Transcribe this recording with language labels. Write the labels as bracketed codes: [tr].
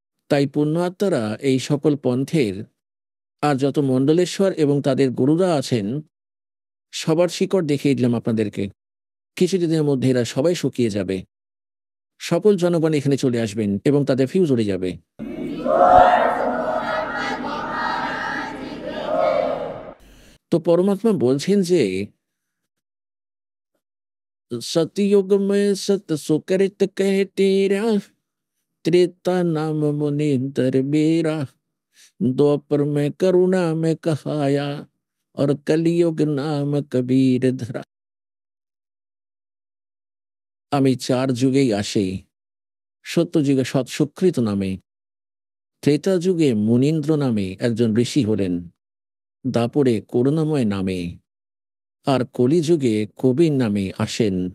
[bn] তাই পুণ্যাত্মারা এই সকল পন্থের আর যত মণ্ডলেশ্বর এবং তাদের গুরুরা আছেন সবার শিকড় দেখিয়ে দিলাম আপনাদেরকে। কিছুদিনের মধ্যে এরা সবাই শুকিয়ে যাবে, সকল জনগণ এখানে চলে আসবেন এবং তাদের ফিউজ উড়ে যাবে। তো পরমাত্মা বলছেন যে [hi] सतयुग में सत सुकृत कह तेरा, त्रेता नाम मुनींद्र मेरा, द्वापर में करुणा में कहाया, और कलयुग नाम कबीर धरा। [bn] আমি 4 যুগেই আসি। সত্য যুগে সৎ সুকৃত নামে, ত্রেতা যুগে মুনীন্দ্র নামে একজন ঋষি হলেন, দাপরে করুণাময় নামে, আর কলিযুগে কবির নামে আসেন।